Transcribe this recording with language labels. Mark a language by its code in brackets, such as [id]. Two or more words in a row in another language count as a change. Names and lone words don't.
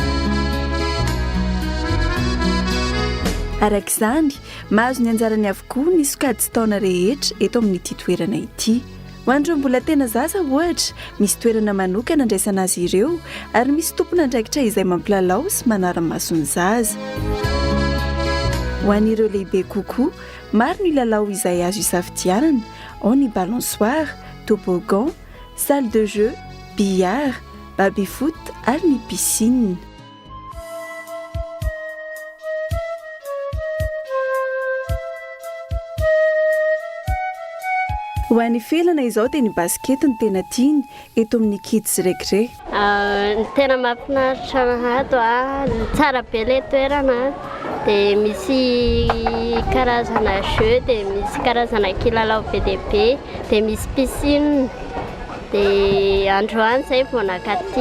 [mg] Arak'izany, mahazo ny anjarany avokoa ny sokady sy taona rehetra eto amin'ity toerana ity. Ho an'ireo mbola tena zaza ohatra, misy toerana manokana andraisana azy ireo ary misy tompona andraikitra izay mampilalao sy manara-maso ny zaza. Ho an'ireo lehibe kokoa, maro ny lalao izay azo isafidianana, ao ny balançoire, toboggan, [fr] salle de jeu, [mg] billard, baby-foot ary ny piscine. Ho an'ny felana izao dia ny basket ny tena tiany eto amin'ny kids récré. Ny tena mahafinaritra ato tsara be ilay toerana dia misy karazana jeu dia misy karazana kilalao be dia be dia misy piscine dia androany izay vao nakaty.